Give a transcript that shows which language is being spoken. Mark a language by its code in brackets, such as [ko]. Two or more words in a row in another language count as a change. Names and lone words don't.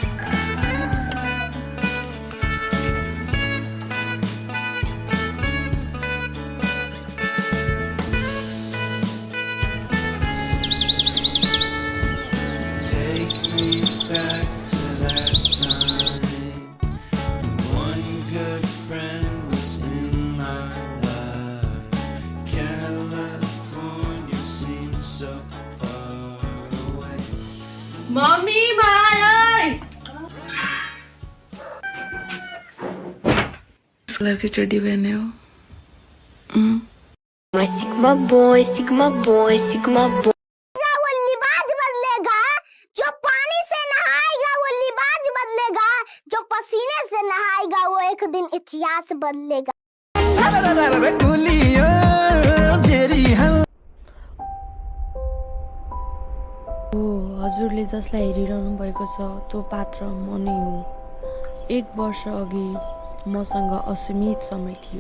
[en] Take me back to that time. One good friend was in my life. California seems so far away. Mami, mag-aay! [hi] इस कलर की चड्डी पहने हो [en] Sigma boy, Sigma boy, Sigma boy. [hi] वो लिबाज बदलेगा जो पानी से नहाएगा, वो लिबाज बदलेगा जो पसीने से नहाएगा, वो एक दिन इतिहास बदलेगा. [ne] हजुरले जसलाई हेरिरहनु भएको छ त्यो पात्र म नै हुँ. 1 वर्ष अघि मसँग असीमित समय थियो.